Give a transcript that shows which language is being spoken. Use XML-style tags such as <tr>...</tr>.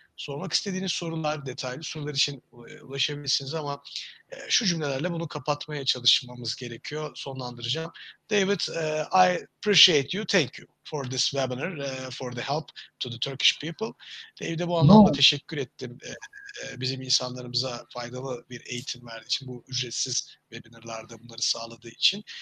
<tr>Sormak istediğiniz sorular, detaylı sorular için ulaşabilirsiniz ama şu cümlelerle bunu kapatmaya çalışmamız gerekiyor. Sonlandıracağım.</tr> <en>David, I appreciate you. Thank you for this webinar, for the help to the Turkish people.</en> <tr>David'e bu anlamda teşekkür ettim. Bizim insanlarımıza faydalı bir eğitim verdiği için, bu ücretsiz webinarlarda bunları sağladığı için.</tr>